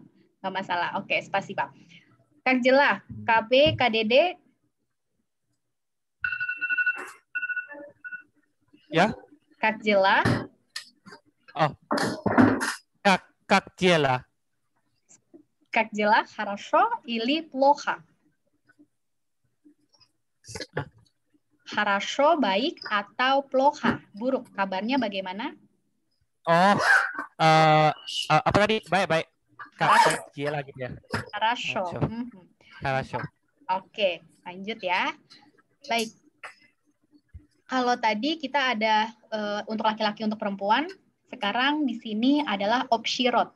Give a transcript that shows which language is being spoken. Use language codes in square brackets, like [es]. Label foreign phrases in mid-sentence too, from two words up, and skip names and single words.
[id] Nggak masalah. Oke, spasiba. Kak Jela, KB, KDD. Ya. Kak Jela. Oh. Kak Jela. [ru] Kak Jela, хорошо или плохо? Хорошо, [id] baik, atau плохо, buruk. Kabarnya bagaimana? Oh, apa tadi? Baik. Kak Jela gitu ya. [ru] Хорошо. Хорошо. [id] Oke, lanjut ya. Baik. Kalau tadi kita ada untuk laki-laki, untuk perempuan, sekarang di sini adalah opsirot.